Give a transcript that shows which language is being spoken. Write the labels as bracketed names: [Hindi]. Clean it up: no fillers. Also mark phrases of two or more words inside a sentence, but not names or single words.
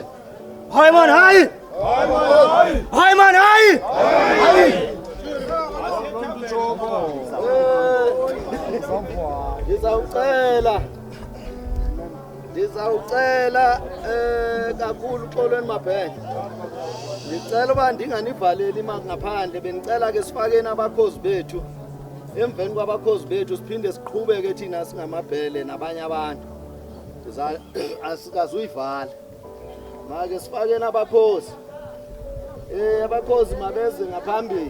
[Xhosa] Hayi man, hayi. Hayi man, hayi. Hayi. Ndizawucela kakhulu uxolweni mabhele. Ngicela uba ndinganivaleli ngaphandle bengicela ke sifakeni abakhozi bethu. Emveni kwabakhozi bethu siphinde siqhubeke thina singamabhele nabanye abantu. Asikazuyivala. Manje sifakeni abakhozi. Abakhozi mabeze ngaphambili.